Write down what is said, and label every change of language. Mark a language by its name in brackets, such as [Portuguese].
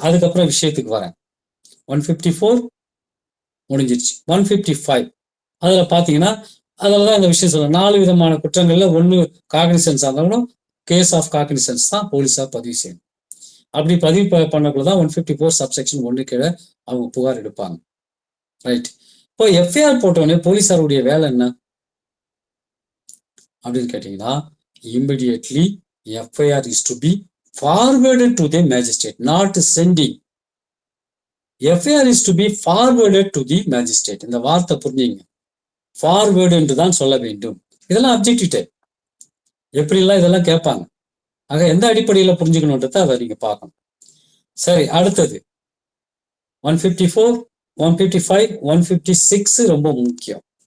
[Tamil] அதுக்கப்புறம் விஷயத்துக்கு வரேன். 154 முடிஞ்சிருச்சு. 155 அதுல பாத்தீங்கன்னா அதுலதான் இந்த விஷயம் சொல்றேன். 4 விதமான குற்றங்கள்ல 1 காக்னிசன்ஸ் இருந்தாலும் கேஸ் ஆஃப் காக்னிசன்ஸ் தான் போலீஸா பதிவு செய்யணும். அப்படி பதிவு பண்ணக்குள்ளதான் 154 சப்செக்ஷன் 1 கீழே அவங்க புகார் எடுப்பாங்க. ரைட். இப்போ எஃப்ஐஆர் போட்டோடனே போலீஸாருடைய வேலை என்ன அப்படின்னு கேட்டீங்கன்னா, [English] immediately FIR is to be forwarded to the magistrate, not sending. FIR is to be forwarded to the magistrate. [Tamil] இந்த வார்த்தை புரிஞ்சுங்க, ஃபார்வேர்டு என்று தான் சொல்ல வேண்டும். இதெல்லாம் அப்ஜெக்டிவ் டைப். எப்படிலாம் இதெல்லாம் கேட்பாங்க. ஆக எந்த அடிப்படையில் புரிஞ்சுக்கணுன்றத அதை நீங்க பார்க்கணும். சரி, அடுத்தது 154, 155, 156 ரொம்ப முக்கியம்.